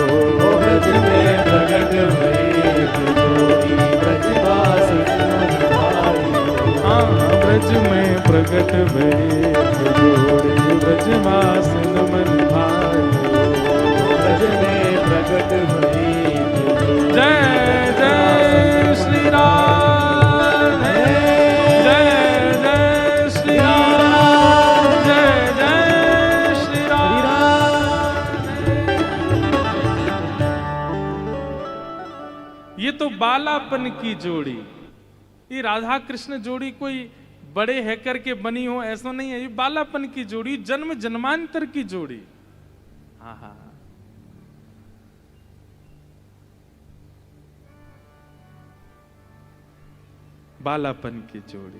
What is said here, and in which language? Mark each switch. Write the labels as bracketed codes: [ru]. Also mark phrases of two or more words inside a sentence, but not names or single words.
[bra] ब्रज में प्रकट भई एक जोड़ी, ब्रजवासिन मन भाई, हाँ ब्रज में प्रकट भई एक जोड़ी, ब्रजवासन मन भाई हो, ब्रज में प्रकट भई एक जोड़ी, [hi] जय जय श्री राम, जय जय श्री राम, जय जय श्री राम। ये तो बालापन की जोड़ी, ये राधा कृष्ण जोड़ी कोई बड़े है करके बनी हो, ऐसा नहीं है। ये बालापन की जोड़ी, जन्म जन्मांतर की जोड़ी। हाँ हाँ, बालापन की जोड़ी।